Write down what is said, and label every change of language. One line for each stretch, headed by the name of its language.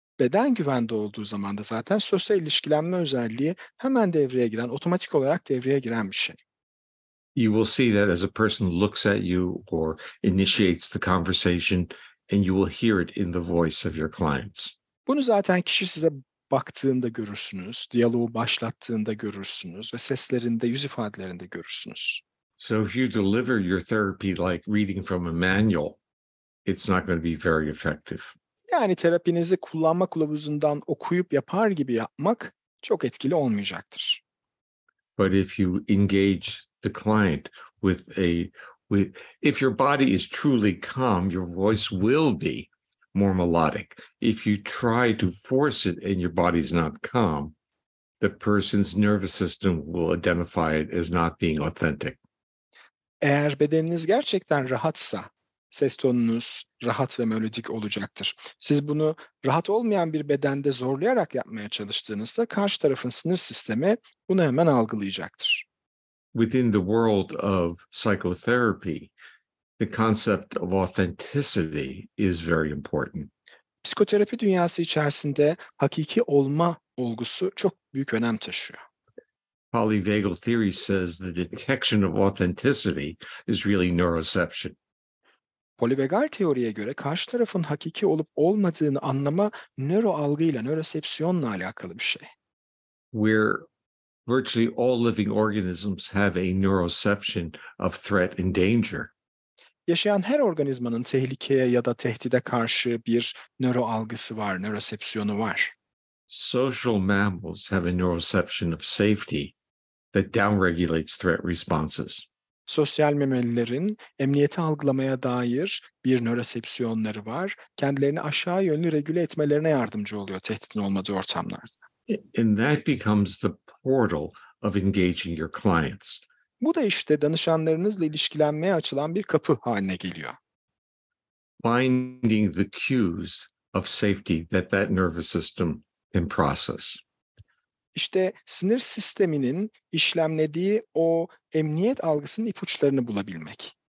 Turkish: Beden güvende olduğu zaman da zaten sosyal ilişkilenme özelliği hemen devreye giren, otomatik olarak devreye giren bir şey.
English: You will see that as a person looks at you or initiates the conversation, and you will hear it in the voice of your clients.
Turkish: Bunu zaten kişi size baktığında görürsünüz, diyaloğu başlattığında görürsünüz ve seslerinde, yüz ifadelerinde görürsünüz.
English: So if you deliver your therapy like reading from a manual, it's not going to be very effective.
Turkish: Yani terapinizi kullanma kılavuzundan okuyup yapar gibi yapmak çok etkili olmayacaktır.
English: But if you engage the client with a If your body is truly calm, your voice will be more melodic. If you try to force it and your body's not calm, the person's nervous system will identify it as not being authentic.
Turkish: Eğer bedeniniz gerçekten rahatsa, ses tonunuz rahat ve melodik olacaktır. Siz bunu rahat olmayan bir bedende zorlayarak yapmaya çalıştığınızda karşı tarafın sinir sistemi bunu hemen algılayacaktır.
English: Within the world of psychotherapy, the concept of authenticity is very important.
Turkish: Psikoterapi dünyası içerisinde hakiki olma olgusu çok büyük önem taşıyor.
English: Polivagal Theory says the detection of authenticity is really neuroception.
Turkish: Polivagal teoriye göre karşı tarafın hakiki olup olmadığını anlama nöro algıyla, nörosepsiyonla alakalı bir şey.
English: Where virtually all living organisms have a neuroception of threat and danger.
Turkish: Yaşayan her organizmanın tehlikeye ya da tehdide karşı bir nöro algısı var, nörosepsiyonu var.
English: Social mammals have a neuroception of safety that downregulates threat responses.
Turkish: Sosyal memelilerin emniyeti algılamaya dair bir nörosepsiyonları var. Kendilerini aşağı yönlü regüle etmelerine yardımcı oluyor tehditin olmadığı ortamlarda.
English: And that becomes the portal of engaging your clients.
Turkish: Bu da işte danışanlarınızla ilişkilenmeye açılan bir kapı haline geliyor.
English: Finding the cues of safety that nervous system can process.
Turkish: İşte sinir sisteminin işlemlediği o emniyet algısının ipuçlarını bulabilmek.